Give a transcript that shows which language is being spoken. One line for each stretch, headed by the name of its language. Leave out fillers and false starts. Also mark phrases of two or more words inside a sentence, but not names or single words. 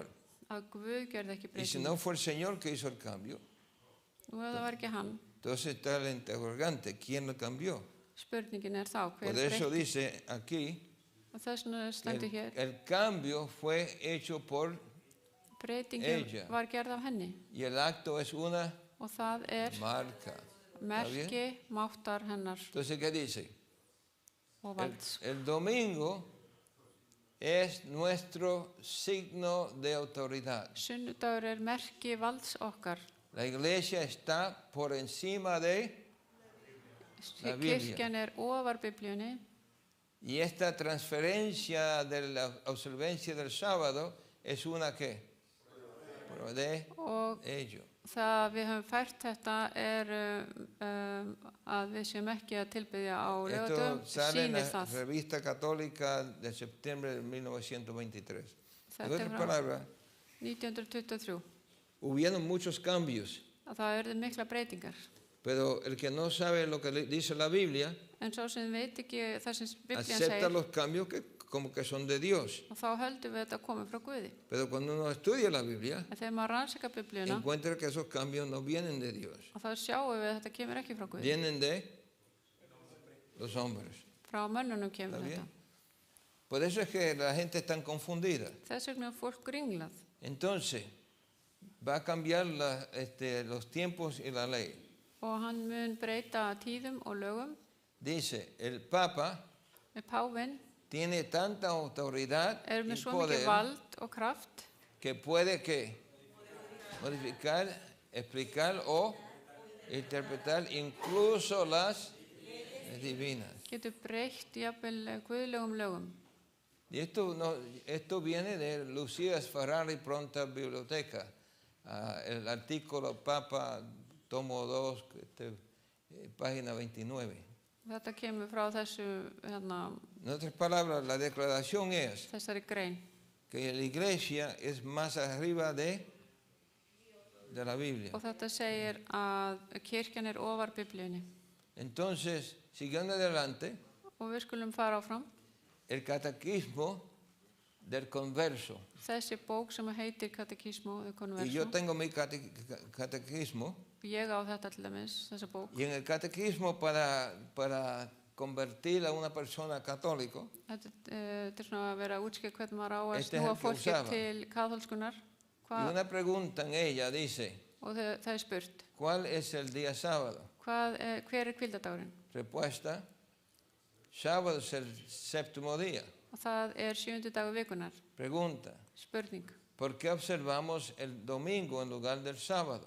Icelandic: að Guð gerði ekki
Spanish: Y si
Icelandic: breytingu.
Spanish: no fue el Señor que hizo el cambio,
Icelandic: Og ef það var ekki hann,
Spanish: entonces está el interrogante, ¿quién lo cambió?
Icelandic: spurningin þá, hver
Spanish: Por eso
Icelandic: breytti?
Spanish: dice aquí,
Icelandic: Og þess vegna stendur hér,
Spanish: el cambio fue hecho por
Icelandic: breytingin
Spanish: ella.
Icelandic: var gerð af henni.
Spanish: y el acto es una
Icelandic: Og það
Spanish: marca.
Icelandic: merki máttar hennar
Spanish: Entonces, ¿qué dice?
Icelandic: og valds.
Spanish: El domingo es nuestro signo de autoridad.
Icelandic: Sunnudagur merki valds okkar.
Spanish: La iglesia está por encima de la Biblia.
Icelandic: Kirkjan ofar Biblíunni
Spanish: Y esta transferencia de la observancia del sábado es una que de
Icelandic: og
Spanish: ello.
Icelandic: það við höfum fært þetta að við séum ekki að tilbyðja á
Spanish: Esto
Icelandic: laugardögum,
Spanish: sale en
Icelandic: sýnir
Spanish: la
Icelandic: það.
Spanish: revista católica de septiembre de 1923. En
Icelandic: Þetta
Spanish: otras
Icelandic: frá
Spanish: palabras,
Icelandic: 1923
Spanish: hubieron muchos cambios,
Icelandic: að það urðu mikla breytingar.
Spanish: pero el que no sabe lo que dice la Biblia,
Icelandic: En sá sem veit ekki það sem Biblían
Spanish: acepta
Icelandic: segir,
Spanish: los cambios que como que son de Dios.
Icelandic: og þá höldum við þetta komið frá Guði.
Spanish: Pero cuando uno estudia la Biblia,
Icelandic: En þegar maður rannsaka Biblíuna,
Spanish: encuentra que esos cambios no vienen de Dios,
Icelandic: og þá sjáum við að þetta kemur ekki frá Guði.
Spanish: vienen de los hombres.
Icelandic: Frá mönnunum kemur
Spanish: ¿Está
Icelandic: þetta.
Spanish: bien? Por eso es que la gente está confundida.
Icelandic: Þess vegna er fólk ringlað.
Spanish: Entonces, va a cambiar los tiempos y la ley.
Icelandic: Og hann mun breyta tíðum og lögum.
Spanish: Dice, el Papa
Icelandic: Páfinn
Spanish: tiene tanta autoridad
Icelandic: er
Spanish: y
Icelandic: með svo mikið
Spanish: poder
Icelandic: vald og kraft
Spanish: que puede que modificar, explicar o interpretar incluso las divinas.
Icelandic: getur breytt jafnvel guðlegum lögum.
Spanish: Y esto viene de Lucía Ferrari Pronta Biblioteca, el artículo Papa, tomo 2, página 29.
Icelandic: Þetta kemur frá þessu,
Spanish: En otras palabras, la declaración es
Icelandic: þessari grein.
Spanish: que la iglesia es más arriba de la Biblia.
Icelandic: Og þetta segir að kirkjan er ofar Biblíunni.
Spanish: Entonces, siguiendo adelante,
Icelandic: Og við skulum fara áfram.
Spanish: el catequismo del converso.
Icelandic: Þessi bók sem heitir Katekismo de
Spanish: Y Converso. yo tengo mi catequismo.
Icelandic: Ég á þetta til dæmis, þessa bók.
Spanish: Y en el catequismo para convertir a una persona católico,
Icelandic: Þetta er svona að vera að útskýra hvernig maður á að
Spanish: Este es
Icelandic: snúa
Spanish: el que
Icelandic: fólki
Spanish: usaba.
Icelandic: til kaþólskunar.
Spanish: y una pregunta en ella dice,
Icelandic: Og það er spurt,
Spanish: ¿cuál es el día sábado?
Icelandic: hver er hvíldardagurinn?
Spanish: Respuesta, sábado es el séptimo día.
Icelandic: Og það er 7. dagur vikunar.
Spanish: Pregunta,
Icelandic: Spurning.
Spanish: ¿por qué observamos el domingo en lugar del sábado?